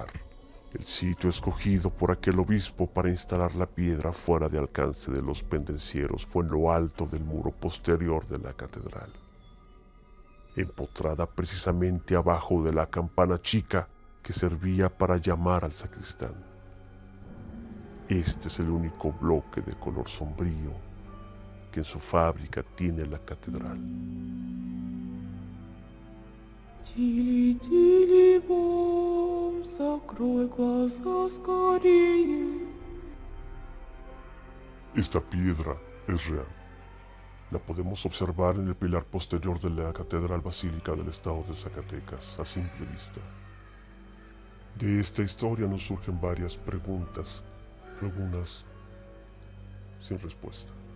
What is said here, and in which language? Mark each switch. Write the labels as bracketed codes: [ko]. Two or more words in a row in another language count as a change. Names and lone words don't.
[es] El sitio escogido por aquel obispo para instalar la piedra fuera de alcance de los pendencieros fue en lo alto del muro posterior de la catedral, empotrada precisamente abajo de la campana chica que servía para llamar al sacristán. Este es el único bloque de color sombrío que en su fábrica tiene la catedral. [ru] Тили-тили бом, закрой глаза скорее. [es] Esta piedra es real. La podemos observar en el pilar posterior de la Catedral Basílica del Estado de Zacatecas, a simple vista. De esta historia nos surgen varias preguntas, algunas sin respuesta.